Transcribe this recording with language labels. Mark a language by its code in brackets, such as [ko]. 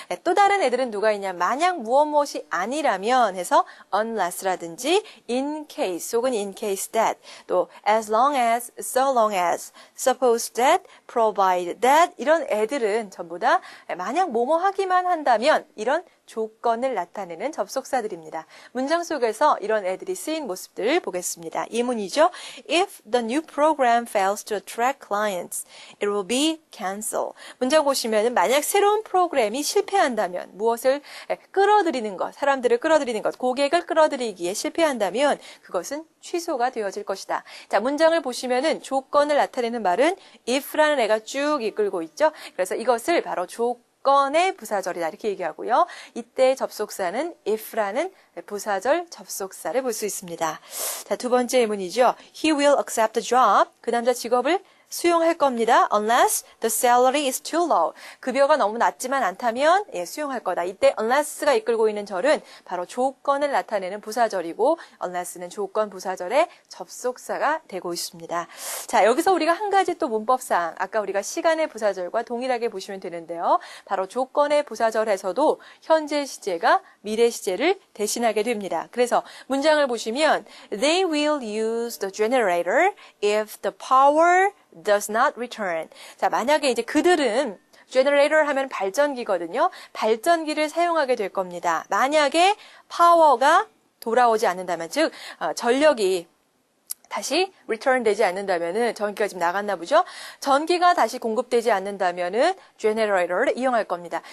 [ko] 또 다른 애들은 누가 있냐? 만약 무엇이 아니라면 해서 unless라든지 in case 혹은 in case that, 또 as long as, so long as, suppose that, provide that 이런 애들은 전부 다 만약 뭐뭐 하기만 한다면 이런 조건을 나타내는 접속사들입니다. 문장 속에서 이런 애들이 쓰인 모습들을 보겠습니다. 예문이죠. [en] If the new program fails to attract clients, it will be cancelled. [ko] 문장 보시면 만약 새로운 프로그램이 실패한다면 무엇을 끌어들이는 것, 사람들을 끌어들이는 것, 고객을 끌어들이기에 실패한다면 그것은 취소가 되어질 것이다. 자, 문장을 보시면은 조건을 나타내는 말은 if라는 애가 쭉 이끌고 있죠. 그래서 이것을 바로 조건의 부사절이다 이렇게 얘기하고요. 이때 접속사는 if라는 부사절 접속사를 볼 수 있습니다. 자, 두 번째 예문이죠. [en] He will accept the job. [ko] 그 남자 직업을 수용할 겁니다. [en] Unless the salary is too low. [ko] 급여가 너무 낮지만 않다면 수용할 거다. 이때 unless가 이끌고 있는 절은 바로 조건을 나타내는 부사절이고 unless는 조건 부사절의 접속사가 되고 있습니다. 자, 여기서 우리가 한 가지 또 문법상 아까 우리가 시간의 부사절과 동일하게 보시면 되는데요. 바로 조건의 부사절에서도 현재 시제가 미래 시제를 대신하게 됩니다. 그래서 문장을 보시면 [en] They will use the generator if the power does not return. [ko] 자, 만약에 이제 그들은 generator 하면 발전기거든요. 발전기를 사용하게 될 겁니다. 만약에 파워가 돌아오지 않는다면, 즉 전력이 다시 return 되지 않는다면은 전기가 지금 나갔나 보죠. 전기가 다시 공급되지 않는다면은 generator를 이용할 겁니다.